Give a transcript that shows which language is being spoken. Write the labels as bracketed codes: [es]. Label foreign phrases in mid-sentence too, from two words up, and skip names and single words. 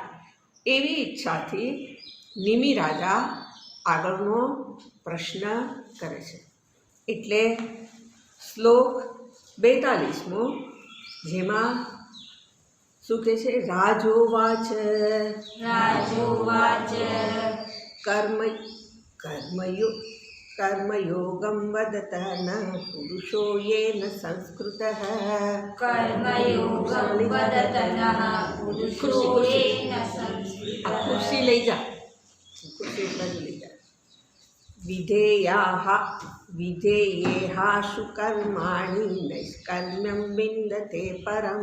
[gu] એવી ઈચ્છાથી નિમિ રાજા આગળનો પ્રશ્ન કરે છે. એટલે શ્લોક 42મો, જેમાં શું કહે છે? [sa] રાજોવાચ कर्मयोगं वदतः न पुरुषो येन संस्कृतः. કર્મયોગં વદતનઃ પુરુષો યેન સંસ્કૃતઃ. [gu] આ ખુરશી લઈ જા, ખુરશી એટલા જ લઈ જા. [sa] વિધેયેહાશુ કર્માણિ નૈષ્કર્મ્યં વિંદતે પરમ.